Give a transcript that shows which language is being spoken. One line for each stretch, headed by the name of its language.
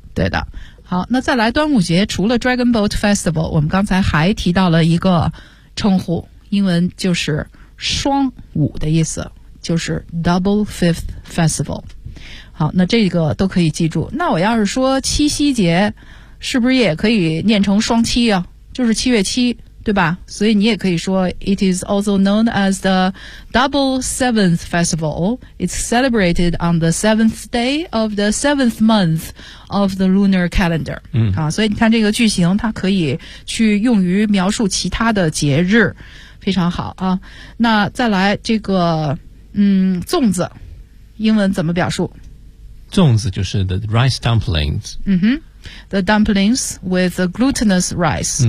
Chinese: 对的。好，那再来，端午节除了 Dragon Boat Festival， 我们刚才还提到了一个称呼，英文就是双五的意思，就是 Double Fifth Festival。好，那这个都可以记住。那我要是说七夕节，是不是也可以念成双七啊，就是七月七，对吧？所以你也可以说
English: It is also known as the Double Seventh Festival. It's celebrated on the seventh day of the seventh month of the lunar calendar. 嗯，
Chinese: 啊，所以你看这个句型，它可以去用于描述其他的节日，非常好啊。那再来这个，粽子，英文怎么表述？粽子就是 the rice dumplings。
English: 嗯哼。The dumplings with the glutinous rice。